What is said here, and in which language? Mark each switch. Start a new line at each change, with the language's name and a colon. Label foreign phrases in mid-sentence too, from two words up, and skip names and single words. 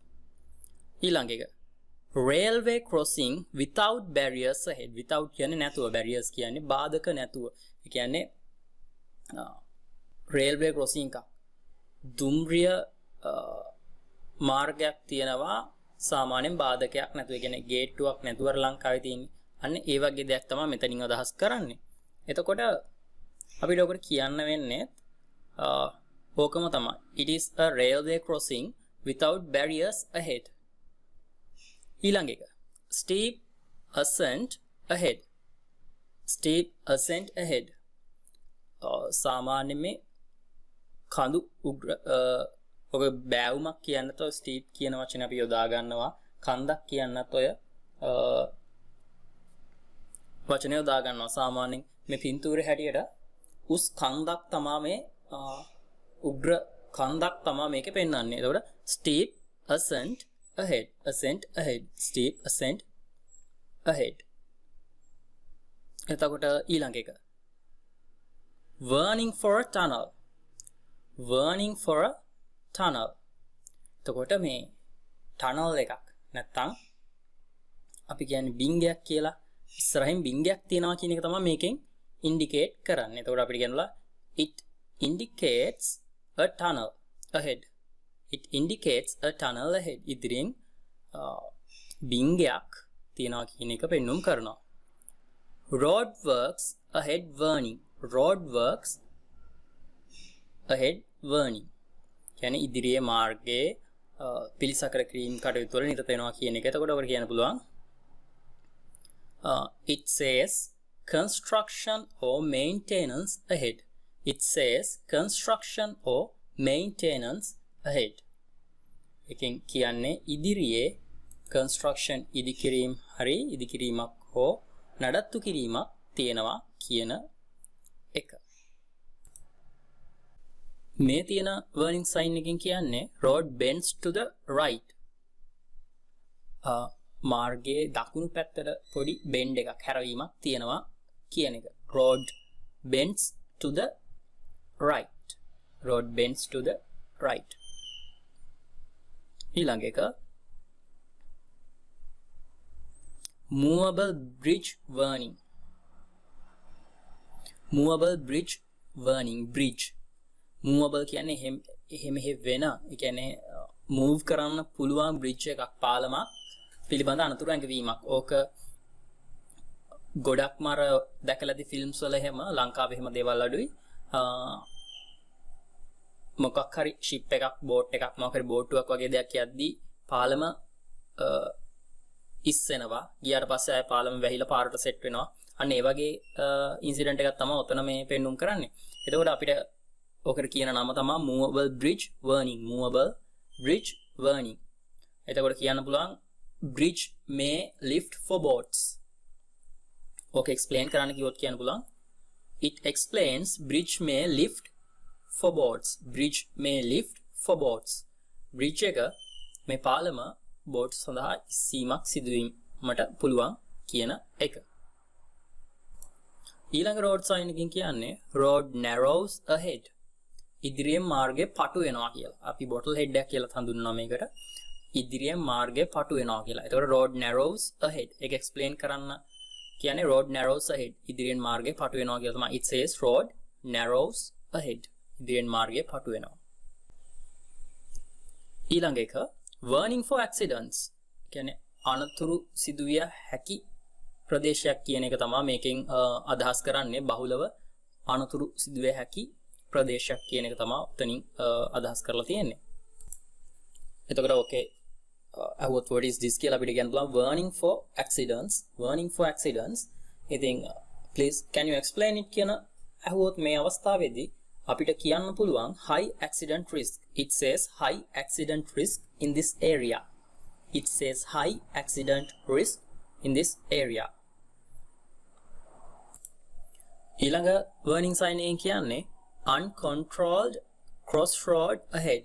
English: ඊළඟ එක railway crossing without barriers ahead.
Sinhala: without කියන්නේ නැතුව, barriers කියන්නේ බාධක නැතුව. ඒ කියන්නේ
English: railway crossing
Sinhala: එක දුම්රිය මාර්ගයක් තියෙනවා සාමාන්‍යයෙන් බාධකයක් නැතුව. ඒ කියන්නේ ගේට්ටුවක් නැතුව ලංකාවේ තියෙන්නේ. අන්න ඒ වගේ දෙයක් තමයි මෙතනින් අදහස් කරන්නේ. එතකොට අපිට ඔකට කියන්න වෙන්නේ ඕකම තමයි.
English: It is a railway crossing without barriers ahead.
Sinhala: ඊළඟ එක.
English: Steep ascent ahead. Steep ascent ahead.
Sinhala: සාමාන්‍යයෙන් මේ කඳු උග්‍ර ඔක බෑවුමක් කියන්නත් ඔය ස්ටීප් කියන වචනේ අපි යොදා ගන්නවා. කන්දක් කියන්නත් ඔය වචනේ යොදා ගන්නවා. සාමාන්‍යයෙන් මේ පින්තූරේ හැටියට උස් කන්දක් තමයි මේ උග්‍ර කන්දක් තමයි මේකේ පෙන්වන්නේ.
English: එතකොට steep ascent ahead, ascent ahead, steep ascent ahead.
Sinhala: එතකොට ඊළඟ එක.
English: Warning for a tunnel. Warning for a tunnel.
Sinhala: එතකොට මේ tunnel එකක් නැත්තම් අපි කියන්නේ බිංගයක් කියලා. ඉස්සරහින් බිංගයක් තියෙනවා කියන එක තමයි මේකෙන් indicate කරන්නේ. එතකොට අපිට කියනවා
English: it indicates a tunnel ahead. It indicates a tunnel ahead.
Sinhala: ඉදිරියෙන් බිංගයක් තියෙනවා කියන එක පෙන්වුම් කරනවා.
English: Road works ahead warning. Road works ahead warning.
Sinhala: කියන්නේ ඉදිරියේ මාර්ගයේ පිළිසකර කිරීම කටයුතු වල නිරත වෙනවා කියන එක. එතකොට ඔකට කියන්න පුළුවන්
English: it says construction or maintenance ahead. It says construction or maintenance ahead.
Sinhala: එකෙන් කියන්නේ ඉදිරියේ construction ඉදිකිරීම හරි ඉදිකිරීමක් හෝ නඩත්තු කිරීමක් තියෙනවා කියන එක. මේ තියෙන
English: warning sign
Sinhala: එකෙන් කියන්නේ
English: road bends to the right.
Sinhala: මාර්ගයේ දකුණු පැත්තට පොඩි bend එකක් හැරවීමක් තියෙනවා කියන එක.
English: Road bends to the right. Road bends to the right.
Sinhala: ඊළඟ එක
English: movable bridge warning. Movable bridge warning. Bridge movable
Sinhala: කියන්නේ එහෙම වෙන, ඒ කියන්නේ move කරන්න පුළුවන් bridge එකක්, පාලමක් පිළිබඳ අනතුරු ඇඟවීමක්. ඕක ගොඩක්ම අර දැකලාදී ෆිල්ම්ස් වල එහෙම ලංකාවේ එහෙම දේවල් අඩුයි. මොකක් හරි ෂිප් එකක්, බෝට් එකක්, මොකක් හරි බෝට්ටුවක් වගේ දෙයක් යද්දී පාලම ඉස්සෙනවා. ගියාට පස්සේ ආය පාලම වැහිලා පාරට සෙට් වෙනවා. අන්න ඒ වගේ ඉන්සිඩන්ට් එකක් තමයි ඔතන මේ පෙන්눔 කරන්නේ. එතකොට අපිට ඔකට කියන නම තමයි
English: movable bridge warning. Movable bridge warning.
Sinhala: එතකොට කියන්න පුළුවන්
English: bridge may lift for boats.
Sinhala: ඕක explain කරන්න කිව්වොත් කියන්න පුළුවන්
English: it explains bridge may lift for boats. Bridge may lift for boats.
Sinhala: Bridge එක මේ පාලම බෝට් සඳහා ඉස්සීමක් සිදුවීමට පුළුවන් කියන එක.
English: ඊළඟ road sign
Sinhala: එකකින් කියන්නේ
English: road narrows ahead.
Sinhala: ඉදිරියෙන් මාර්ගය පටු වෙනවා කියලා. අපි
English: bottle head
Sinhala: එකක් කියලා හඳුන්වනවා මේකට. ඉදිරියෙන් මාර්ගය පටු වෙනවා කියලා. ඒතකොට
English: road narrows ahead.
Sinhala: ඒක explain කරන්න කියන්නේ
English: road narrows ahead.
Sinhala: ඉදිරියෙන් මාර්ගය පටු වෙනවා කියලා තමයි.
English: It says road narrows ahead.
Sinhala: ඉදිරියෙන් මාර්ගය පටු වෙනවා. ඊළඟ එක
English: warning for accidents.
Sinhala: කියන්නේ අනතුරු සිදුවිය හැකි ප්‍රදේශයක් කියන එක තමයි මේකෙන් අදහස් කරන්නේ. බහුලව අනතුරු සිදුවිය හැකි ප්‍රදේශයක් කියන එක තමයි උතනින් අදහස් කරලා තියෙන්නේ.
English: එතකොට okay what is this
Sinhala: කියලා අපිට කියන්න පුළුවන්
English: warning for accidents. Warning for accidents. ඉතින් please can you explain it
Sinhala: කියන අහුවොත් මේ අවස්ථාවේදී අපිට කියන්න පුළුවන්
English: high accident risk. It says high accident risk in this area. It says high accident risk in this area. ඊළඟ warning sign
Sinhala: එකෙන් කියන්නේ
English: uncontrolled crossroad ahead.